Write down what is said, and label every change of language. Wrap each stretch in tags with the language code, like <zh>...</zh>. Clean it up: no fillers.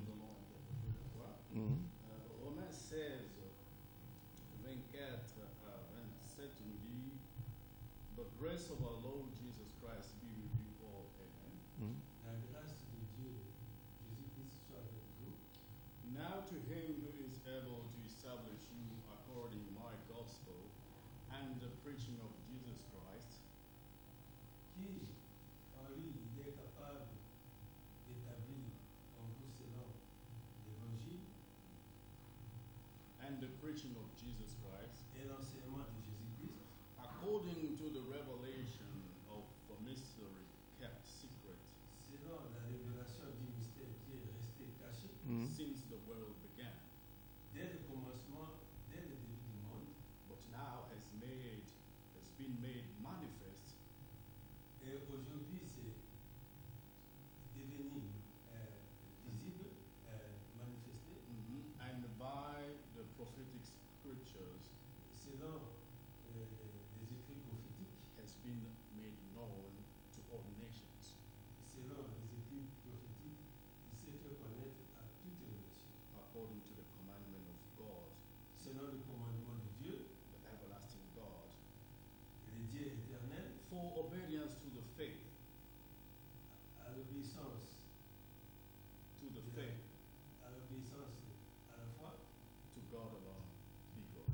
<fr>Nous allons interpréter la voix. Romains 16, 24 à 27 nous dit</fr> <en>The grace of our Lord Jesus Christ be with you all. Amen.</en> <fr>La grâce de Dieu, Jésus-Christ, soit avec vous.</fr> <en>Now to him who is able to establish you according to my gospel and the preaching of Jesus Christ,</en> <fr>Qui, en lui, il est capable d'établir en vous selon l'évangile</fr> <en>and the preaching of Jesus Christ,</en> <fr>et l'enseignement de Jésus-Christ,</fr> <en>according to the revelation of a mystery kept secret</en> <fr>selon la révélation du mystère qui est resté caché</fr> <en>since the world began,</en> <fr>dès le commencement, dès le début du monde,</fr> <en>but now has been made manifest</en> <fr>et aujourd'hui c'est devenu visible, manifesté,</fr> <en>and by the prophetic scriptures</en> <fr>selon les écrits prophétiques,</fr> <en>has been made known to all nations,</en> <fr>selon les écrits prophétiques, il s'est fait connaître à toutes les nations,</fr> <en>according to the commandment of God,</en> <fr>selon le commandement de Dieu,</fr> <en>the everlasting God,</en> <fr>et le Dieu éternel,</fr> <en>obedience to the faith,</en> <fr>à l'obéissance,</fr> <en>to the faith,</en> <fr>à l'obéissance à la foi,</fr> <en>to God alone, be glory,</en>